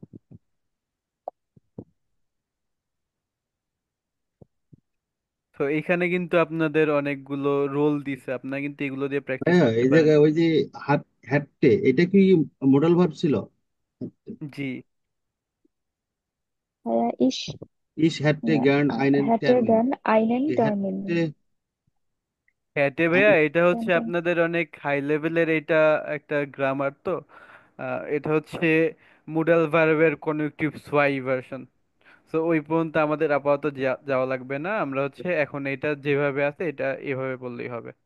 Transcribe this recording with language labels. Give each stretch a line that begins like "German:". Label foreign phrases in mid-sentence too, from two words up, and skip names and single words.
Bangla: তো এখানে কিন্তু আপনাদের অনেকগুলো রোল দিছে, আপনারা কিন্তু এগুলো দিয়ে প্র্যাকটিস ভাইয়া করতে এই পারেন। জায়গায় ওই যে হ্যাটটে, এটা কি মডেল ভার্ব ছিল? জি। ভাইয়া ইস
German: Ich hätte gern einen
Bangla: হ্যাটের
German: Termin. gern einen
Bangla: এই
German: টার্মিন। hätte
Bangla: হ্যাটে ভাইয়া, এটা হচ্ছে আপনাদের অনেক
English: high level,
Bangla: এটা একটা গ্রামার তো। এটা হচ্ছে
English: modal verb
German: Konjunktiv zwei
Bangla: ভার্সন। তো ওই পর্যন্ত আমাদের আপাতত যাওয়া লাগবে না, আমরা হচ্ছে এখন এটা যেভাবে আছে এটা এভাবে বললেই হবে।